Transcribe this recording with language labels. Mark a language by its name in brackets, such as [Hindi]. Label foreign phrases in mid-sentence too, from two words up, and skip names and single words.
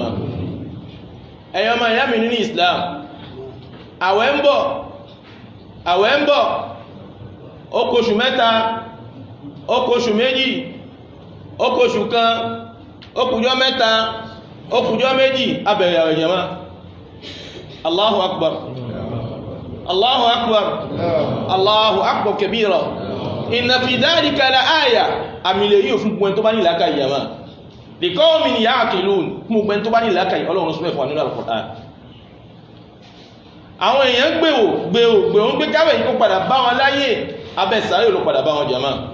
[Yoruba] ẹ̀yin ọmọ ìyá mi nínú Islam, àwẹ̀ ń bọ̀ ó kù oṣù mẹ́ta, ó kù oṣù méjì, ó kù oṣù kan, ó kùjọ́ mẹ́ta, ó kùjọ́ méjì, abẹ̀rẹ̀ àwẹ̀ jàmá. [Arabic] الله أكبر الله أكبر الله أكبر كبيرا. إن في ذلك لآية. [Yoruba] àmìlẹ̀ yíò fún gbogbo tó bá ní ìlàkà jàmá. [Arabic] لقوم يعقلون, [Yoruba] fún gbogbo tó bá ní ìlàkà Ọlọ́run sọ fún nínú Al-Qur'an. àwọn èèyàn gbèrò ń gbé káwẹ̀ yìí kó padà bá wọn láyé, abẹ́ sàárè ló padà bá wọn jàmá.